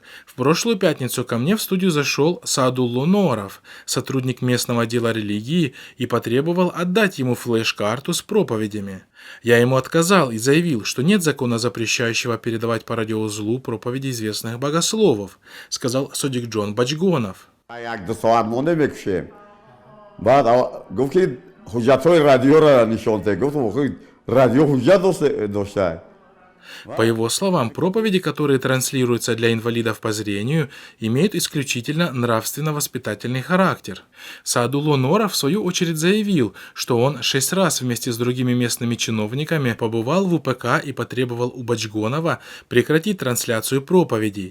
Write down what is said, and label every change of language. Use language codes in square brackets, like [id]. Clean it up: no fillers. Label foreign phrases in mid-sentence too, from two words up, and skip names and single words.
[ru] В прошлую пятницу ко мне в студию зашел Саадулло Норов, сотрудник местного отдела религии, и потребовал отдать ему флеш-карту с проповедями. Я ему отказал и заявил, что нет закона, запрещающего передавать по радиоузлу проповеди известных богословов, сказал Садикджон Бачгонов. [tg] بعد گفت که حجت‌های رادیو را نشون داد. گفتم رادیو حجت داشته. [ru] По его словам, проповеди, которые транслируются для инвалидов по зрению, имеют исключительно нравственно-воспитательный характер. Саадулло Норов в свою очередь заявил, что он 6 раз вместе с другими местными чиновниками побывал в УПК и потребовал у Бачгонова прекратить трансляцию проповедей.